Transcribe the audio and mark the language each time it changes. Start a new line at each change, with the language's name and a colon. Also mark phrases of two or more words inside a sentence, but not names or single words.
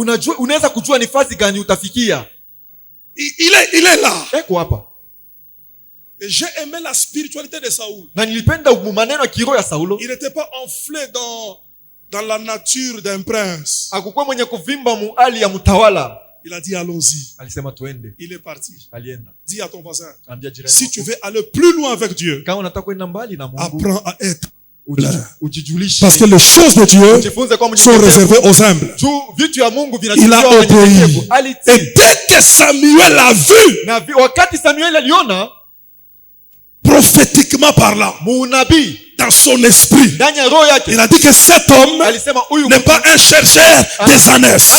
French: Il est là. Et j'ai aimé la spiritualité de Saoul. Il n'était pas enflé dans la nature d'un prince. Il a dit allons-y.
Swahili: Alisema tuende.
French: Il est parti.
Swahili: Alienda.
French: Dis à ton voisin,
Swahili: Ambia jirani si wako,
French: tu veux aller plus loin avec Dieu,
Swahili: kama unataka kwenda mbali na Mungu,
French: apprends à être
Swahili: ujijulishe.
French: parce que les choses de Dieu sont réservées aux humbles. Il a obéi. Et dès que Samuel a vu, prophétiquement parlant, dans son esprit, il a dit que cet homme n'est pas un chercheur des ânesses.